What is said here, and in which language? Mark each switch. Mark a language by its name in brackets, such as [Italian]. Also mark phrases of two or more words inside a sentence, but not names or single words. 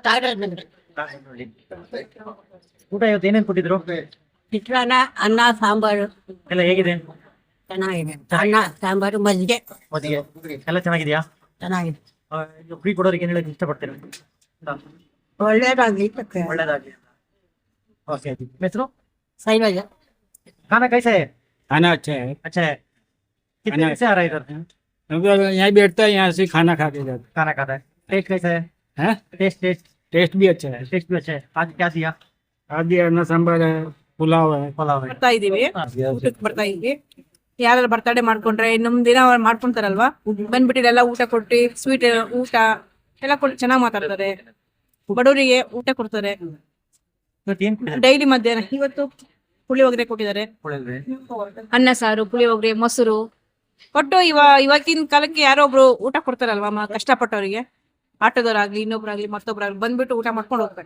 [Kannada] ಊಟ ಇವತ್ತು ಏನೇನು ಕೊಟ್ಟಿದ್ರು? ಚಿತ್ರಾನ್ನ, ಅನ್ನ, ಸಾಂಬಾರು ಎಲ್ಲ ಹೇಗಿದೆ? ಚೆನ್ನಾಗಿದೆ. ಅನ್ನ, ಸಾಂಬಾರು, ಮಜ್ಜಿಗೆ ಮಜ್ಜಿಗೆ ಎಲ್ಲ ಚೆನ್ನಾಗಿದೆಯಾ? ಚೆನ್ನಾಗಿದೆ. ಫ್ರೀ ಕೊಡೋರಿಗೆ ಏನು ಹೇಳಕ್ಕೆ ಇಷ್ಟಪಡ್ತೀರಾ? ಒಳ್ಳೇದಾಗ್ಲಿ. ಒಳ್ಳೇದಾಗಲಿ. [Hindi] ओके, मित्रों सही बात है। खाना कैसा है? खाना अच्छा है। अच्छा है। कितने दिन से आ रहा है इधर? यहाँ बैठता है, यहाँ से खाना खा के जाता खाना खाता है। टेस्ट कैसा है? है। टेस्ट भी अच्छा है। टेस्ट भी अच्छा है। आज क्या दिया? आज अन्न सांबर है, पुलाव है। पुलाव है। [Kannada] ಬರ್ತಾ ಇದೀವಿ, ಊಟಕ್ಕೆ ಬರ್ತಾ ಇದೀವಿ. ಯಾರು ಬರ್ತಡೇ ಮಾಡ್ಕೊಂಡ್ರೆ ಇನ್ನೊಂದ್ ದಿನ ಮಾಡ್ಕೊಂತಾರಲ್ವಾ, ಬಂದ್ಬಿಟ್ಟು ಎಲ್ಲ ಊಟ ಕೊಟ್ಟು ಸ್ವೀಟ್ ಊಟ ಎಲ್ಲ ಕೊಟ್ಟು ಚೆನ್ನಾಗಿ ಮಾತಾಡ್ತಾರೆ. ಬಡವರಿಗೆ ಊಟ ಕೊಡ್ತಾರೆ ಡೈಲಿ. ಮಧ್ಯಾಹ್ನ ಇವತ್ತು ಪುಳಿಯೋಗರೆ ಕೊಟ್ಟಿದ್ದಾರೆ, ಅನ್ನ ಸಾರು, ಪುಳಿಯೋಗರೆ, ಮೊಸರು ಕೊಟ್ಟು ಇವಾಗಿನ ಕಾಲಕ್ಕೆ ಯಾರೋ ಒಬ್ರು ಊಟ ಕೊಡ್ತಾರಲ್ವಾ ಕಷ್ಟಪಟ್ಟವರಿಗೆ, ಆಟೋದವರಾಗ್ಲಿ ಇನ್ನೊಬ್ರಾಗ್ಲಿ ಮತ್ತೊಬ್ರಾಗ್ಲಿ ಬಂದ್ಬಿಟ್ಟು ಊಟ ಮಾಡ್ಕೊಂಡು ಹೋಗ್ತಾರೆ.